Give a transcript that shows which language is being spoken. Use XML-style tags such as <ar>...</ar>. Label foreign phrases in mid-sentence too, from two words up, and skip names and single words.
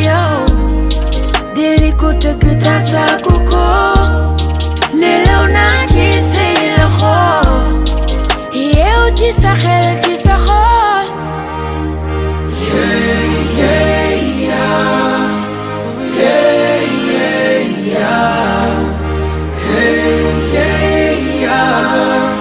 <wo>yow deli ko tëgg tasaagu ko nelaw naa ci say loxo yeew ci sa xel ci sa xol</wo> <en>yeah yeah yeah yeah yeah yeah hey yeah yeah</en>